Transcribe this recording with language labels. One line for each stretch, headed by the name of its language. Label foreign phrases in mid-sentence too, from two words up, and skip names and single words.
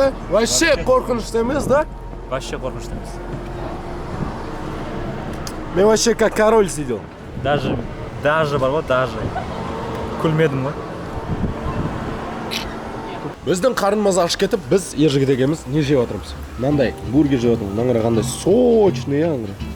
Kazakh: Вообще қорқынышты емес, да? Вообще қорқынышты емес.
Russian: Мен вообще как король сидел.
Kazakh: Даже бар ғой, даже. Күлмедім ғой. Біздің қарнымыз аш кетіп, біз ержігіт екеуміз не жеп отырмыз? Мынандай бургер жеп отырмыз. Мынаңғыра қандай сочный, аңғыра.